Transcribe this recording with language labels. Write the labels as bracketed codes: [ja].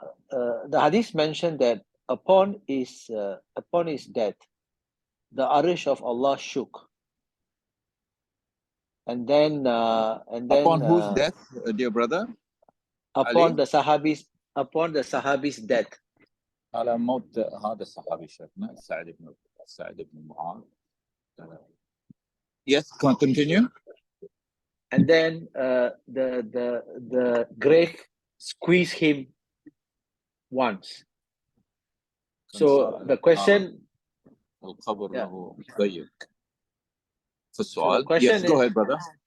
[en] The hadith mentioned that upon his death, the arish of Allah shook. And then upon whose death, dear brother? Upon the Sahabi's death. [ar] على موت هذا الصحابي شيخنا سعد بن معاذ. [en] Yes, continue. And then the grave squeezed him once. So the question. [ar] القبر له ضيق. [en] Yes, go ahead, brother.